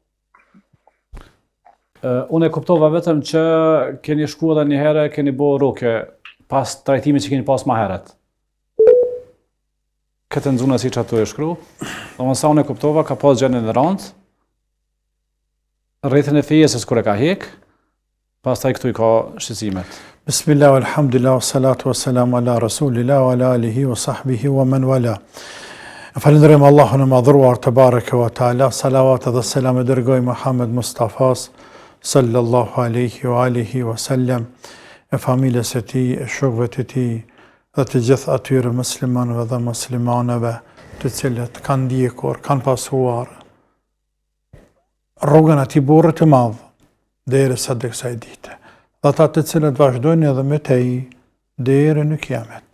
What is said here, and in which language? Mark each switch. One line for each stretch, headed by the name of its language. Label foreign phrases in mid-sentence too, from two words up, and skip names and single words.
Albanian: Unë e kuptova vetëm që keni shku edhe një herë, keni bo rukje pas trajtimit që keni pas ma heret. Këtë nëzune si që atu e shkru. Dhe mësa unë e kuptova, ka pas gjenë në randë, rrethin e fejesës kur e ka hek, pas taj këtu i ka shqecimet.
Arabic: بسم الله، الحمد لله، صلاة وسلام على رسول الله، وعلى آله وصحبه ومن والاه.
Albanian: Falenderojmë Allahun e madhruar të
Arabic: بارك وتعالى,
Albanian: salavat dhe selam e dërgoj Muhammed Mustafas,
Arabic: صلى الله عليه وآله وسلم,
Albanian: e familjes e ti, e shokëve të ti, dhe të gjithë atyre muslimanëve dhe muslimanëve të cilët kanë ndjekur, kanë pasuar rrugën ati burrë të madhë, deri sa dhe kësaj dite. Dhe ata të cilët vazhdojnë edhe me te i, deri në kiamet.